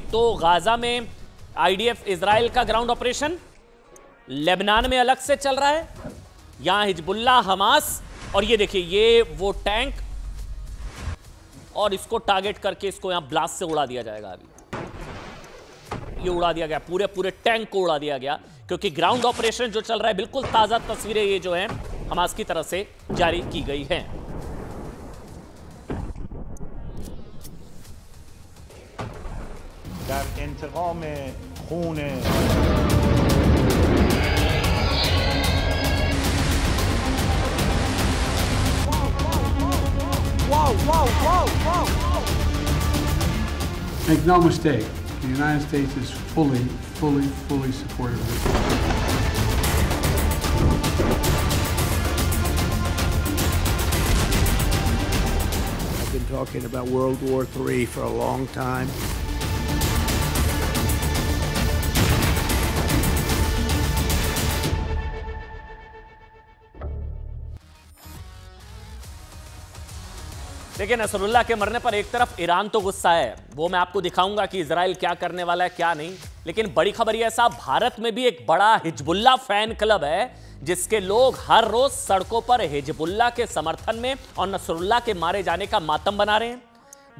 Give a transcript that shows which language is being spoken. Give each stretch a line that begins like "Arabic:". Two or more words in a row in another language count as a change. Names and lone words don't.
Hindi: एक तो गाजा में आईडीएफ इजराइल का
English: ground operation,
Hindi: लेबनान में अलग से चल रहा है, यहां हिजबुल्लाह, हमास, और ये देखिए ये वो टैंक, और इसको टारगेट करके इसको यहां ब्लास्ट से उड़ा दिया जाएगा। अभी ये उड़ा दिया गया, पूरे पूरे टैंक को उड़ा दिया गया, क्योंकि
English: ground operation
Hindi: जो चल रहा है, बिल्कुल ताजा तस्वीरें ये जो हैं हमास की तरफ से जारी की गई हैं।
Persian: در انتقام خون
English: Make no mistake, the United States is fully supportive of it. I've been talking about World War III for a long time.
Hindi: देखिए, नसरुल्लाह के मरने पर एक तरफ ईरान तो गुस्सा है, वो मैं आपको दिखाऊंगा कि इजराइल क्या करने वाला है क्या नहीं, लेकिन बड़ी खबर यह है साहब, भारत में भी एक बड़ा हिजबुल्लाह
English: fan club
Hindi: है, जिसके लोग हर रोज सड़कों पर हिजबुल्लाह के समर्थन में और नसरुल्लाह के मारे जाने का मातम बना रहे हैं।